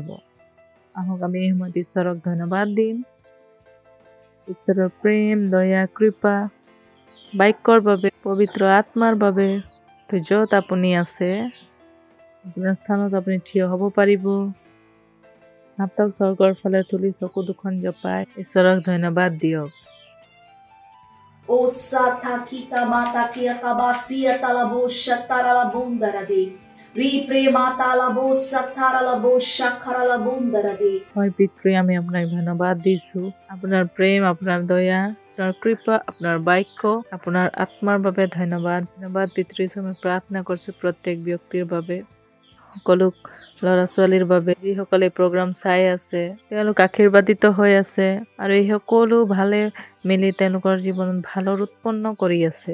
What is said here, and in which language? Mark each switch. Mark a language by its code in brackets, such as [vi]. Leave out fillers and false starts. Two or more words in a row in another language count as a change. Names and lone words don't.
[as] আহক আমি এই সময়ত ঈশ্বৰক ধন্যবাদ দিম। ঈশ্বৰৰ প্ৰেম, দয়া, কৃপা, বাক্যৰ বাবে, পবিত্ৰ আত্মাৰ বাবে। তো য'ত আপুনি আছে আপোনাৰ স্থানত আপুনি থিয় হ'ব পাৰিব। হাতক স্বৰ্গৰ ফালে তুলি চকু দুখন জপাই ঈশ্বৰক ধন্যবাদ দিয়ক। O sata kita mata kia kabasia talabo shatara la bundara de. Ri premata labo satara labo shakara la bundara de. হয় পিতৃ, আমি আপোনাক ধন্যবাদ দিছোঁ। আপোনাৰ প্ৰেম, আপোনাৰ দয়া, আপোনাৰ কৃপা, আপোনাৰ বাক্য, আপোনাৰ আত্মাৰ বাবে ধন্যবাদ। ধন্যবাদ পিতৃ, আমি প্ৰাৰ্থনা কৰিছোঁ প্ৰত্যেক ব্যক্তিৰ বাবে, সকলো ল'ৰা ছোৱালীৰ বাবে, যিসকলে প্ৰগ্ৰাম চাই আছে, তেওঁলোক আশীৰ্বাদিত হৈ আছে আৰু এই সকলো ভালে মিলি তেওঁলোকৰ জীৱনত ভালৰ উৎপন্ন কৰি আছে।